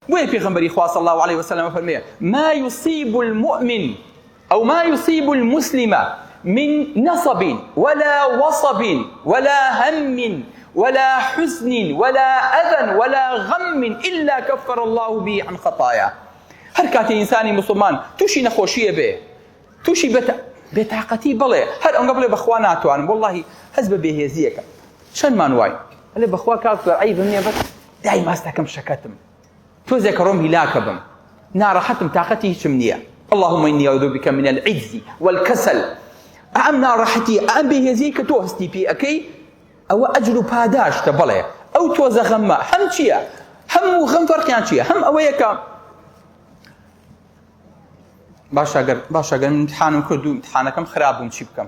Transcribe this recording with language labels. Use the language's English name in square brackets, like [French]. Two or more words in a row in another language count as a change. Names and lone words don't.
[Central Kurdish] بۆیە پێغەمبەری خوا [Arabic] صلی الله عليه وسلم [Central Kurdish] فەرمێ [Arabic] ما يصيب المؤمن أو ما يصيب المسلم من نصب ولا وصب ولا هم ولا حزن ولا أذى ولا غم إلا كفر الله به عن خطاياه. [Central Kurdish] هر کاتی ئینسانی مسلمان تووشی نەخۆشیە بێ، تووشی بێتاقەتی بڵێ، هەر ئەوەنگە بڵێ بەخوا ناتوانم، وەڵڵاهی هەز بە بێهێزیەکە چەندمان وای ئەلێ بەخوا کاکتۆر عەیبم نییە بەس دای ماستەکەم شەکەتم، تۆزێکە ڕۆم هیلاکە بم، ناڕەحەتم، تاقەتی هیچم نییە. [Arabic] اللهم إني أعوذ بك من العجز والكسل. [Central Kurdish] ئەم ناڕەحەتی ئەم بێهێزیی کە تۆ هەستی پێ ئەەکەی ئەوە ئەجر و پاداشتە. بڵێ ئەو تۆزە غەممە هەم چییە؟ هەموو غەم فەرقیان چییە؟ هەم ئەوەیە کە باشە گەر امتحانم کرد و امتحانەکەم خراپ بووم چی بکەم؟